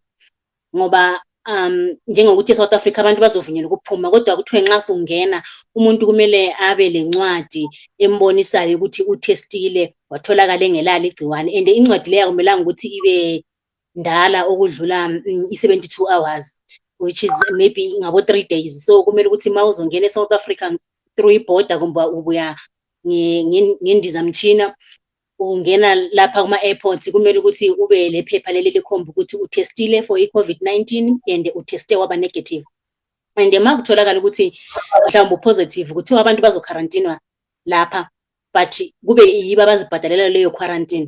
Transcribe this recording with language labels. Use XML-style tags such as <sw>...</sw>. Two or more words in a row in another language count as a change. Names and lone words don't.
<nd>Ngoba njengokuthi eSouth Africa abantu bazovunyelwa ukuphuma, kodwa kuthiwe nxa sungena umuntu kumele abe lencwadi embonisayo ukuthi uthestile watholakala engelalo igciwane, and incwadi leyo akumelanga ukuthi ibe ndala okudlula i-72 hours,</nd> <en>which is maybe</en> <nd>ngabo 3 days. So kumele ukuthi ma uzongena eSouth Africa through ibhoda kumbe ubuya ngendizamtshina ungena lapha kuma-airports, kumele ukuthi ube lephepha leli likhomba ukuthi uthestile for i-COVID-19 and utheste waba negative. And ma kutholakala ukuthi mhlawumbe upositive, kuthiwa abantu bazokharantinwa lapha, but kube yibo abazibhadalela leyo quarantine.</nd>